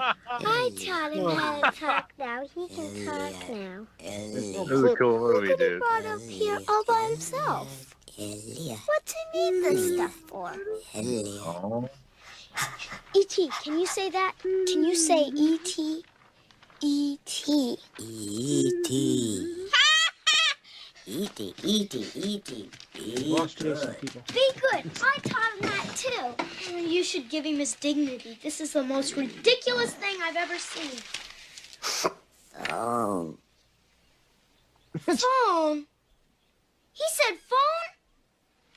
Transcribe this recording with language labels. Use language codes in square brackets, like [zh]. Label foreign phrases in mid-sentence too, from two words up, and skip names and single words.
[en] I taught him how to talk now. He can talk now. This is a cool movie, Look at he dude. brought up here all by himself. Elliot. What's he need this stuff for? Elliot. Oh, E.T., can you say that? Can you say E.T.? E.T. E.T. E.T. E.T. we lost Jason, people. Be good. I taught him that too. You should give him his dignity. This is the most ridiculous thing I've ever seen. Phone. Phone? He said phone?